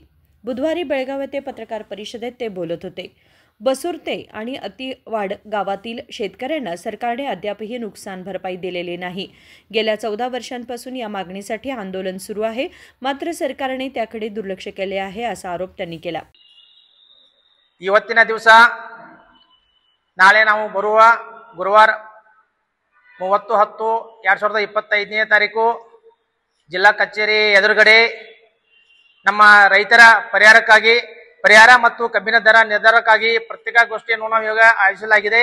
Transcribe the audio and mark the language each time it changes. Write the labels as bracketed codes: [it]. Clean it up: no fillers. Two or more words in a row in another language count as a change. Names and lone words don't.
[mr] बुधवारी बेळगाव येथे पत्रकार परिषदेत ते बोलत होते। बसुर्ते आणि अतिवाड गावातील शेतकऱ्यांना सरकारने अद्यापही नुकसान भरपाई दिलेली नाही। गेल्या 14 वर्षांपासून या मागणीसाठी आंदोलन सुरू आहे, मात्र सरकारने त्याकडे दुर्लक्ष केले आहे असा आरोप त्यांनी केला। [kn] ಇವತ್ತಿನ ದಿವಸ ನಾಳೆ ನಾವು ಬರುವ ಗುರುವಾರ 30/10/2025ನೇ ತಾರೀಕು ಜಿಲ್ಲಾ ಕಚೇರಿ ಎದುರುಗಡೆ ನಮ್ಮ ರೈತರ ಪರಿಹಾರ ಮತ್ತು ಕಬ್ಬಿನ ದರ ನಿರ್ಧಾರಕ್ಕಾಗಿ ಪತ್ರಿಕಾಗೋಷ್ಠಿಯನ್ನು ನಾವು ಈಗ ಆಯೋಜಿಸಲಾಗಿದೆ।